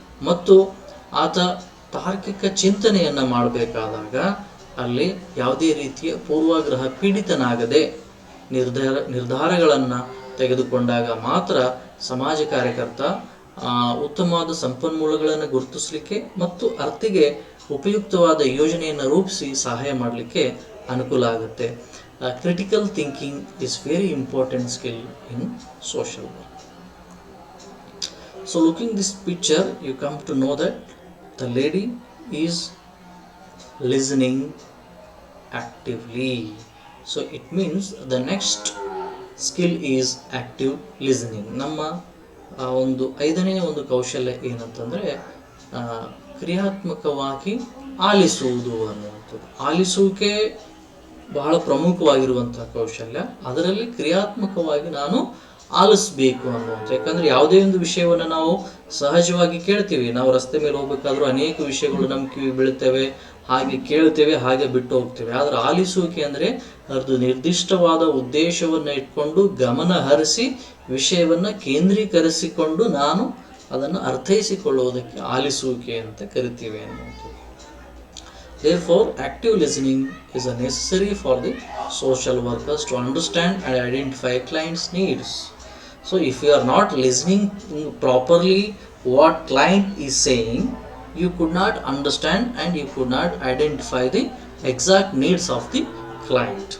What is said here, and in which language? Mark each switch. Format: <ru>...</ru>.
<kn>ಮತ್ತು ಆತ ತಾರ್ಕಿಕ ಚಿಂತನೆಯನ್ನು ಮಾಡಬೇಕಾದಾಗ ಅಲ್ಲಿ ಯಾವುದೇ ರೀತಿಯ ಪೂರ್ವಾಗ್ರಹ ಪೀಡಿತನಾಗದೆ ನಿರ್ಧಾರಗಳನ್ನು ತೆಗೆದುಕೊಂಡಾಗ ಮಾತ್ರ ಸಮಾಜ ಕಾರ್ಯಕರ್ತ ಉತ್ತಮವಾದ ಸಂಪನ್ಮೂಲಗಳನ್ನು ಗುರುತಿಸಲಿಕ್ಕೆ ಮತ್ತು ಅರ್ಥಿಗೆ ಉಪಯುಕ್ತವಾದ ಯೋಜನೆಯನ್ನು ರೂಪಿಸಿ ಸಹಾಯ ಮಾಡಲಿಕ್ಕೆ ಅನುಕೂಲ ಆಗುತ್ತೆ.</kn> <en>Critical thinking is very important skill in social work. So looking this picture, you come to know that the lady is listening actively. So it means the next skill is active listening.</en> <kn>ನಮ್ಮ ಒಂದು ಐದನೇ ಒಂದು ಕೌಶಲ್ಯ ಏನಂತಂದರೆ ಕ್ರಿಯಾತ್ಮಕವಾಗಿ ಆಲಿಸುವುದು ಅನ್ನುವಂಥದ್ದು. ಆಲಿಸುವಿಕೆ ಬಹಳ ಪ್ರಮುಖವಾಗಿರುವಂತಹ ಕೌಶಲ್ಯ. ಅದರಲ್ಲಿ ಕ್ರಿಯಾತ್ಮಕವಾಗಿ ನಾನು ಆಲಿಸಬೇಕು ಅನ್ನುವಂಥ. ಯಾಕಂದರೆ ಯಾವುದೇ ಒಂದು ವಿಷಯವನ್ನು ನಾವು ಸಹಜವಾಗಿ ಕೇಳ್ತೀವಿ. ನಾವು ರಸ್ತೆ ಮೇಲೆ ಹೋಗ್ಬೇಕಾದ್ರೂ ಅನೇಕ ವಿಷಯಗಳು ನಮ್ಮ ಕಿವಿ ಬೀಳ್ತೇವೆ, ಹಾಗೆ ಕೇಳ್ತೇವೆ, ಹಾಗೆ ಬಿಟ್ಟು ಹೋಗ್ತೇವೆ. ಆದರೆ ಆಲಿಸುವಿಕೆ ಅಂದರೆ ಅದು ನಿರ್ದಿಷ್ಟವಾದ ಉದ್ದೇಶವನ್ನು ಇಟ್ಕೊಂಡು ಗಮನ ಹರಿಸಿ ವಿಷಯವನ್ನು ಕೇಂದ್ರೀಕರಿಸಿಕೊಂಡು ನಾನು ಅದನ್ನು ಅರ್ಥೈಸಿಕೊಳ್ಳುವುದಕ್ಕೆ ಆಲಿಸುವಿಕೆ ಅಂತ ಕರಿತೀವಿ ಅನ್ನುವಂಥದ್ದು.</kn> <en>Therefore, active listening is a necessary for the social workers to understand and identify clients' needs. So, if you are not listening properly what client is saying, you could not understand and you could not identify the exact needs of the client.</en>